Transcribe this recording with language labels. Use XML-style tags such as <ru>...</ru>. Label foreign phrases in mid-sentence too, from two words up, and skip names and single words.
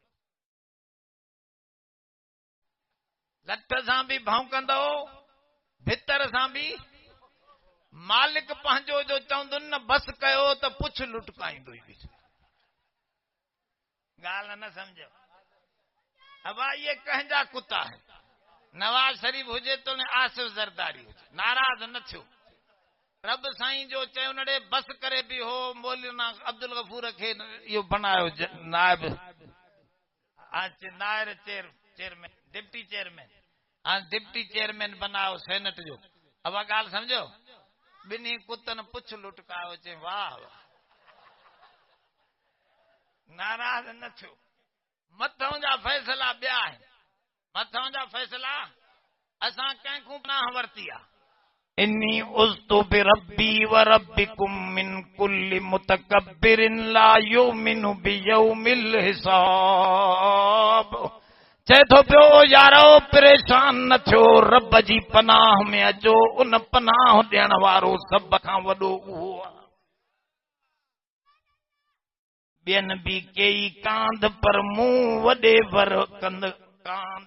<sd>लठ सां बि भौंकंदो, भितर सां बि मालिक पंहिंजो जो चवंदो न बस कयो त पुछ लुटकाईंदो। ॻाल्हि न सम्झो। अब ये कंहिंजा कुता है, नवाज शरीफ हुजे तो ने आसिफ ज़रदारी हुजे, नाराज न थियो। रब साईं जो चयो नड़े बस करे भी हो, मौलाना अब्दुल गफूर खे इहो बनायो नायब, नायर चेयरमैन, डिप्टी चेयरमैन, डिप्टी चेयरमैन बनायो सेनेट जो। अब ॻाल्हि सम्झो, ॿिन्ही कुतनि पुछ लुटकायो, चए वाह वाह, नाराज न थियो। मथों जा फैसला ॿिया आहिनि, मथों जा फैसला असां कंहिंखूं पनाह वरिती आहे।</sd> <ar>إني عذت بربي وربكم من كل متكبر لا يؤمن بيوم الحساب.</ar> <sd>चए थो पियो यारो परेशान न थियो, रब जी पनाह में अचो, उन पनाह ॾियण वारो सभ खां वॾो उहो आहे। ॿियनि बि कई कांध पर मूं वॾे वर कंद कांध।</sd>